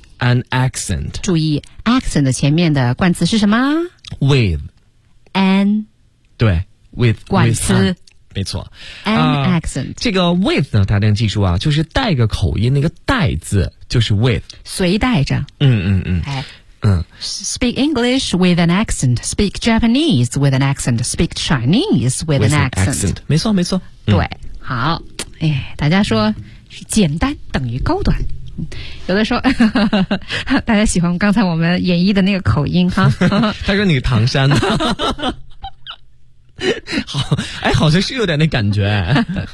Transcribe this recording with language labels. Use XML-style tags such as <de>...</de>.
<en>an accent。</en> <zh>注意 ，accent 前面的冠词是什么</zh> <en>？With an，对 ，with</en> <zh>冠词。没错</zh> <en>，an accent、</en> <zh>这个 with 呢，大家要记住啊，就是带个口音，那个带字就是 with，随带着。嗯嗯嗯。哎，嗯。</zh> <en>Speak English with an accent. Speak Japanese with an accent. Speak Chinese with an accent.</en> <zh>没错没错、对，好，哎，大家说简单等于高端。有的说大家喜欢刚才我们演绎的那个口音哈。他说你唐山的。好，哎，好像是有点那感觉。</zh>